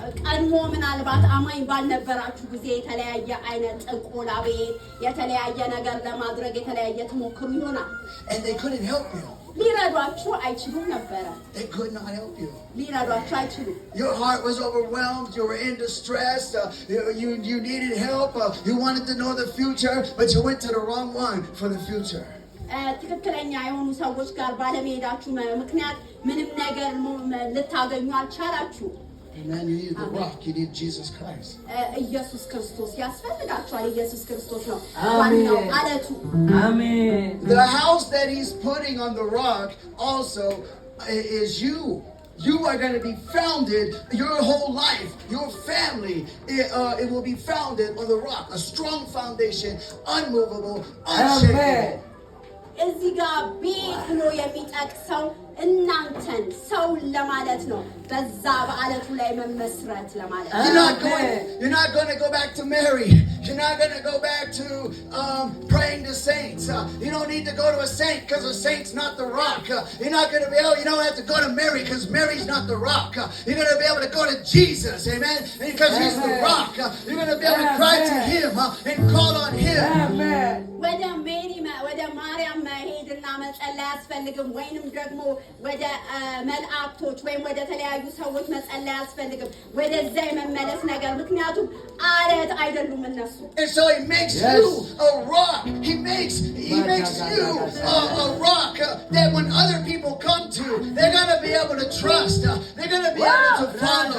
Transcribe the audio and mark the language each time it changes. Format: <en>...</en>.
<am>ቀድሞ ምናልባት አማኝ ባልነበራችሁ ጊዜ የተለያየ አይነት ጥቆላ ቤት የተለያየ ነገር ለማድረግ የተለያየ ተሞክሩ ይሆናል</am> <en>And they couldn't help you.</en> <am>ሊረዷችሁ አይችሉም ነበር</am> <en>They could not help you.</en> <am>ሊረዷችሁ አይችሉም</am> <en>Your heart was overwhelmed, you were in distress, you needed help, you wanted to know the future, but you went to the wrong one for the future.</en> <am>ትክክለኛ የሆኑ ሰዎች ጋር ባለመሄዳችሁ ምክንያት ምንም ነገር ልታገኙ አልቻላችሁ</am> <en>Amen. You need the rock. You need Jesus Christ.</en> <am>ኢየሱስ ክርስቶስ ያስፈልጋችኋል ኢየሱስ ክርስቶስ ነው ዋናው አለቱ</am> <en>Amen. The house that he's putting on the rock also is you. You are going to be founded, your whole life, your family, it will be founded on the rock. A strong foundation, unmovable, unshakable.</en> <am>እዚህ ጋር ቤት ብሎ የሚጠቅሰው እናንተን ሰው ለማለት ነው በዛ በአለቱ ላይ መመስረት ለማለት</am> <en>You're not going to go back to Mary. You're not going to go back to praying to saints. You don't need to go to a saint because a saint's not the rock. You're not going to be able, you don't have to go to Mary because Mary's not the rock. You're going to be able to go to Jesus, amen? Because he's the rock. You're going to be able to cry to him and call on him. Amen.</en> <am>ወደ ማርያም መሄድና መጸለይ አያስፈልግም ወይንም ደግሞ ወደ መልአክቶች ወይም ወደ ተለያዩ ሰዎች መጸለይ አያስፈልግም ወደዛ የመመለስ ነገር ምክንያቱም አለት አይደሉም እነሱ</am> <en>And so he makes you a rock. He makes you a rock that when other people come to, they're going to be able to trust. They're going to be able to follow.</en>